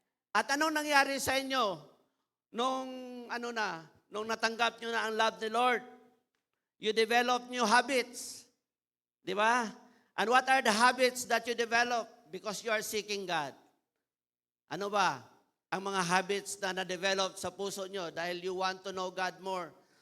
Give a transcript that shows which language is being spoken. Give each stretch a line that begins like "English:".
Filipino: At anong nangyari sa inyo nung natanggap nyo na ang love ni Lord?
English: You develop new habits.
Filipino: Di ba?
English: And what are the habits that you develop? Because you are seeking God.
Filipino: Ano ba ang mga habits na na-develop sa puso nyo dahil
English: you want to know God more?